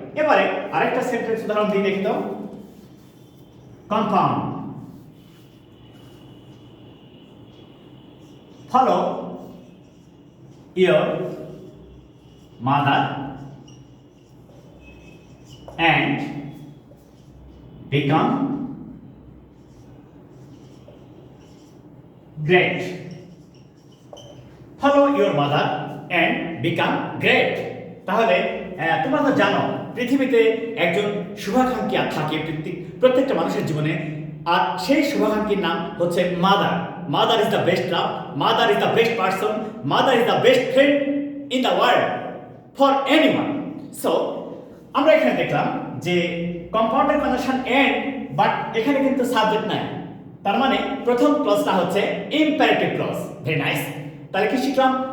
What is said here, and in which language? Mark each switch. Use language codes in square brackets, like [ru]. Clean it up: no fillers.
[bn] এবারে আরেকটা সেন্টেন্স উদাহরণ দিয়ে দেখি তো। [en] Compound, follow your mother and become great। follow your mother and become great। [bn] তাহলে তোমরা তো জানো পৃথিবীতে একজন শুভাকাঙ্ক্ষী থাকে প্রত্যেকটা মানুষের জীবনে, আর সেই শুভাকাঙ্ক্ষীর নাম হচ্ছে mother. [en] Mother is the best love, mother is the best person, mother is the best friend in the world for anyone। [bn] So আমরা এখানে দেখলাম যে কম্পাউন্ডের কনজাংশন and but এখানে কিন্তু সাবজেক্ট নাই, তার মানে প্রথম ক্লজটা হচ্ছে ইম্পারেটিভ ক্লজ। Very nice. তাহলে কি শিখলাম?